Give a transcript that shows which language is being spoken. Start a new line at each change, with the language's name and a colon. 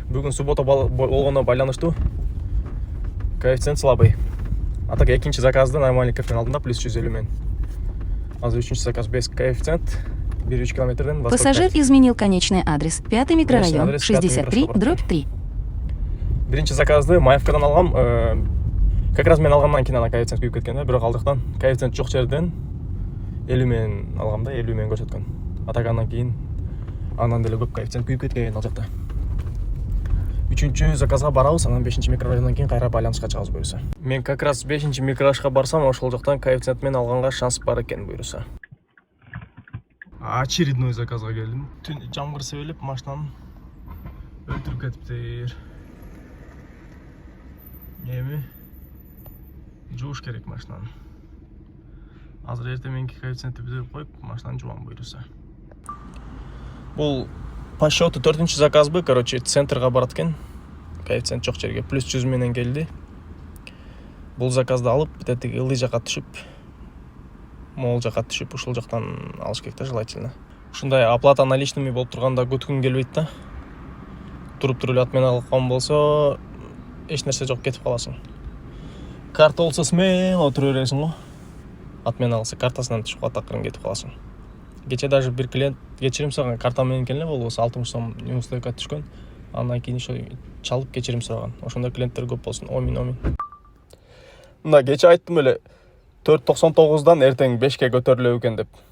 Kyrgyz: Бүгүн суббота болгондо байланыштуу.
Russian: Коэффициент слабый. А так
Kyrgyz: экинчи заказды нормальный кофенин алдында плюс 150 менен. Азыр үчүнчү заказ 5 коэффициент. 1,3 километрден.
Russian: Пассажир изменил конечный адрес. 5-й микрорайон, 63/3.
Kyrgyz: Биринчи заказды Маевкадан алгам.
Russian: Как раз
Kyrgyz: мен алгандан кийин ана коэффициент күйүп кеткен да, бирок алдыктан коэффициент жок жерден 50 менен алгам да, 50 менен көрсөткөн. А так андан кийин андан деле көп коэффициент күйүп кеткен ал жакта. Үчүнчү заказга барабыз, анан 5-чи микрорайондон кийин кайра байланышка чыгабыз буюрса. Мен
Russian: как раз
Kyrgyz: 5-чи микрорайонга барсам, ошол жактан коэффициент менен алганга шанс бар экен буюрса. Очередной заказга келдим. Түн жамгыр себелеп машинаны өлтүрүп кетиптир. Эми жууш керек машинаны. Азыр эртең мененки коэффициентти бүтүрүп коюп, машинаны жуам буюрса. Бул
Russian: по счету
Kyrgyz: 4-чү заказбы, короче, центрга барат экен. Коэффициент жок жерге плюс 100 менен келди. Бул заказды алып, битетиги ылдый жака түшүп, могул жака түшүп, ушул жактан алыш керек да желательно. Ушундай
Russian: оплата наличными
Kyrgyz: болуп турганда күткүң келбейт да. Туруп эле ат менен алган болсо, эч нерсе жок, кетип каласың. Карта болсо смело тура бересиң го. Ат менен алса картасынан түшүп калат, акырын кетип каласың. Кече даже бир клиент кечирим сураган, карта менен келе болбосо 60 сом неустойка түшкөн. Андан кийин ошо чалып кечирим сураган. Ошондой клиенттер көп болсун. Омин. Мына кече айттым эле 4.99дан эртең 5ке көтөрүлөт экен деп.